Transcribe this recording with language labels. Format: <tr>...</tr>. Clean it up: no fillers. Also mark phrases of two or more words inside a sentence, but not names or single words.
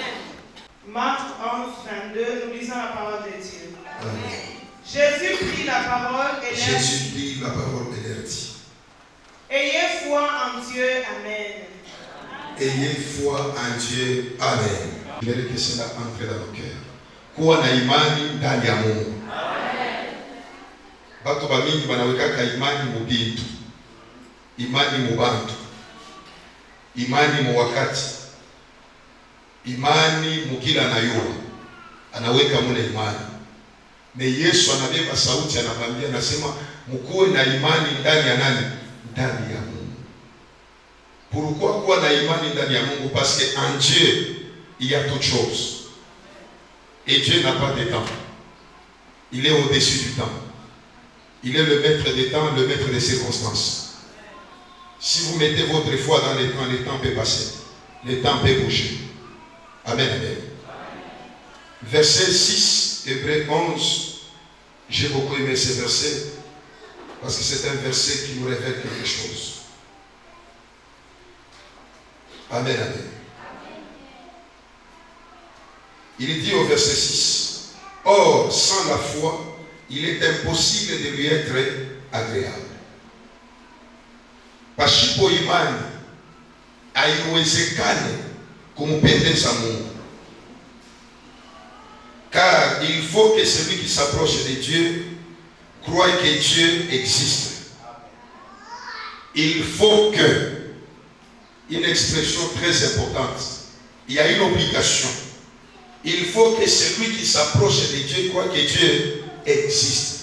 <fr>Marc 11, 22, nous lisons la parole de Dieu. Amen. Jésus prit la parole et leur dit. Ayez foi en Dieu. Amen. Ayez foi en Dieu. Amen. Je voudrais que cela entre dans nos cœurs.</fr> <sw>Kuwa na imani ndani ya Mungu. Batu bamingi banawekaka imani mu bintu, imani mu bantu, imani mu wakati, imani mu kila anayua, anaweka mule imani. Na Yesu anabeba sauti, anamwambia, anasema mkuwe na imani ndani ya nani? Ndani ya Mungu. Pourquoi kuwa na imani ndani ya Mungu?</sw> <fr>Parce que en Dieu il y a toute chose. Et Dieu n'a pas de temps. Il est au-dessus du temps. Il est le maître des temps, le maître des circonstances. Si vous mettez votre foi dans les temps peut passer. Les temps peut bouger. Amen, amen. Verset 6, Hébreux 11. J'ai beaucoup aimé ce verset parce que c'est un verset qui nous révèle quelque chose. Amen, amen. Il dit au verset 6, or, sans la foi, il est impossible de lui être agréable.</fr> <sw>Pasipo imani haiwezekani kumpendeza Mungu.</sw> <fr>Car il faut que celui qui s'approche de Dieu croie que Dieu existe. Il faut que, une expression très importante, il y a une obligation. Il faut que celui qui s'approche de Dieu croie que Dieu existe.</fr>